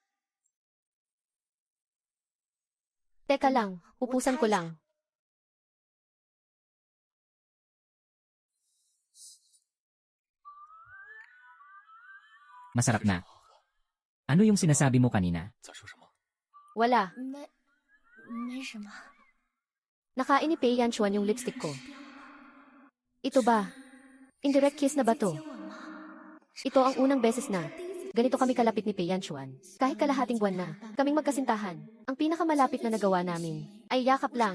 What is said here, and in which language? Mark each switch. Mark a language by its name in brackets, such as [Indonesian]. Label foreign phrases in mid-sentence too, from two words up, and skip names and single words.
[Filipino] Teka lang, upusan ko lang. Masarap na. Ano yung sinasabi mo kanina? [Chinese] 在说什么？ [Filipino] Wala. [Chinese] 没什么。 [Filipino] Nakain ni Pei Yanchuan yung lipstick ko. Ito ba? [English] Indirect kiss [Filipino] na ba to? Ito ang unang beses na ganito kami kalapit ni Pei Yanchuan. Kahit kalahating buwan na, kaming magkasintahan. Ang pinakamalapit na nagawa namin ay yakap lang.